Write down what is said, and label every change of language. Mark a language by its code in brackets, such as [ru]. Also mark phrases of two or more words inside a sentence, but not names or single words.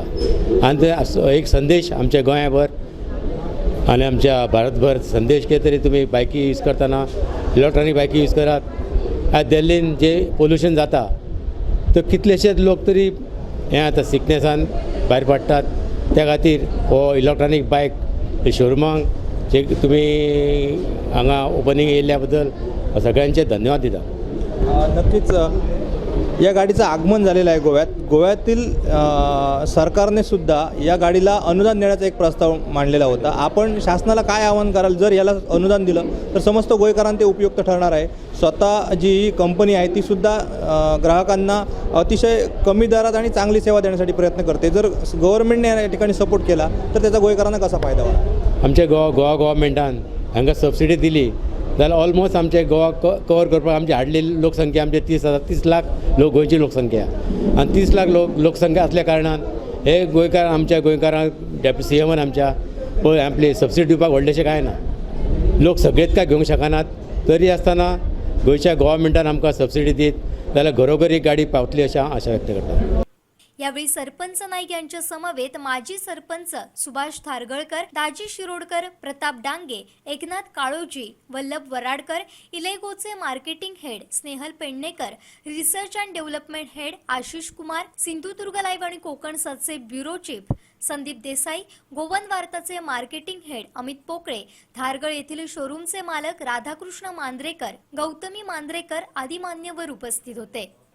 [kok] आनी ते एक संदेश आमच्या गोंयाभर आनी आमच्या भारतभर संदेश कितें तरी तुमी बायकी यूज करतना इलेक्ट्रॉनीक बायकी यूज करात। आज दिल्लीन जे पोल्युशन जाता तो कितलेशेच लोक तरी हें आतां सिकनेसान भायर पडटात। त्या खातीर हो इलेक्ट्रॉनीक बायक शोरुमांक जे तुमी हांगा ओपनिंग येयल्ल्या बद्दल सगळ्यांचे धन्यवाद दिता। [mr] नक्कीच या गाडीचं आगमन झालेलं आहे गोव्यातील सरकारने सुद्धा या गाडीला अनुदान देण्याचा एक प्रस्ताव मांडलेला होता। आपण शासनाला काय आवाहन कराल, जर याला अनुदान दिलं तर समस्त गोयकरांना ते उपयुक्त ठरणार आहे। स्वतः जी ही कंपनी आहे ती सुद्धा ग्राहकांना अतिशय कमी दरात आणि चांगली सेवा देण्यासाठी प्रयत्न करते। जर गव्हर्नमेंटने या ठिकाणी सपोर्ट केला तर त्याचा गोयकरांना कसा फायदा होईल? [kok] आमच्या गोवा गव्हर्नमेंटान हांगा सबसिडी दिली जाल्यार ऑलमोस्ट आमचे गोवा कवर करपाक आमची हार्डली लोकसंख्या आमचे 30 लाख गोंयची लोकसंख्या आनी 30 लाख लोकसंख्या असल्या कारणान हे गोंयकार आमच्या गोंयकारांक डेप्युटी CMन आमच्या पळय आपली सबसिडी दिवपाक व्हडलेशें कांय ना। लोक सगळेच काय घेवंक शकनात, तरी आसतना गोंयच्या गव्हर्नमेंटान आमकां सबसिडी दीत जाल्यार घरोघरी गाडी पावतली अशें हांव आशा व्यक्त करता। [mr] यावेळी सरपंच नाईक यांच्या समवेत माजी सरपंच सुभाष थारगळकर, दाजी शिरोडकर, प्रताप डांगे, एकनाथ काळोजी, वल्लभ वराडकर, इलेगोचे मार्केटिंग हेड स्नेहल पेडणेकर, रिसर्च अँड डेव्हलपमेंट हेड आशिष कुमार, सिंधुदुर्ग लाईव्ह आणि कोकण सातचे ब्युरो चीफ संदीप देसाई, गोवन वार्ताचे मार्केटिंग हेड अमित पोकळे, धारगळ येथील शोरूमचे मालक राधाकृष्ण मांद्रेकर, गौतमी मांद्रेकर आदी मान्यवर उपस्थित होते.